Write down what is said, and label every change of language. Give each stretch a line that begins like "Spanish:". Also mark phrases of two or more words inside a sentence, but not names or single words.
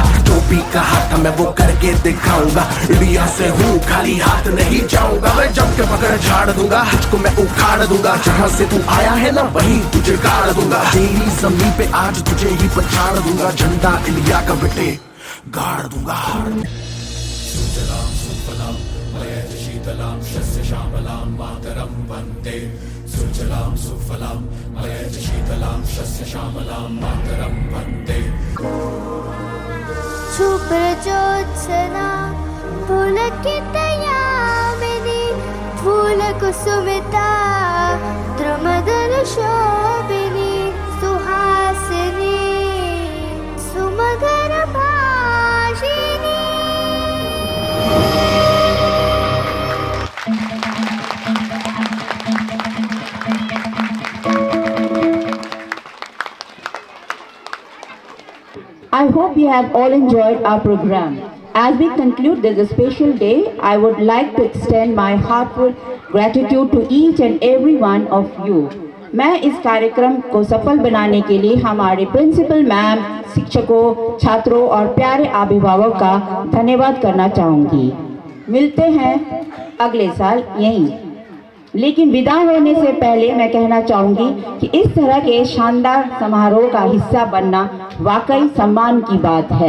Hindi: जो भी कहा था मैं वो करके दिखाऊंगा, इंडिया से हूँ खाली हाथ नहीं जाऊंगा। मैं जम के पकड़ झाड़ दूंगा, तुझको मैं उखाड़ दूंगा, जहाँ से तू आया है ना वहीं तुझे गाड़ दूंगा, तेरी जमीन पे आज तुझे ही पछाड़ दूंगा, झंडा इंडिया का बेटे गाड़ दूंगा।
Sanskrit: सुजलां सुफलां मलयजशीतलां शस्यश्यामलां मातरं वन्दे, सुजलां सुफलां मलयजशीतलां शस्यश्यामलां मातरं वन्दे। शुभ्रजोत्सना पुलकितयामिनी फूलकुसुमिता द्रुमदलशोभिनी सुहासिनी सुमधुरभाषिणी।
English: I hope you have all enjoyed our program. As we conclude this special day, I would like to extend my heartfelt gratitude to each and every one of you.
Hindi: मैं इस कार्यक्रम को सफल बनाने के लिए हमारे प्रिंसिपल मैम, शिक्षकों, छात्रों और प्यारे अभिभावक का धन्यवाद करना चाहूँगी। मिलते हैं अगले साल यहीं। लेकिन विदा होने से पहले मैं कहना चाहूँगी कि इस तरह के शानदार समारोह का हिस्सा बनना वाकई सम्मान की बात है।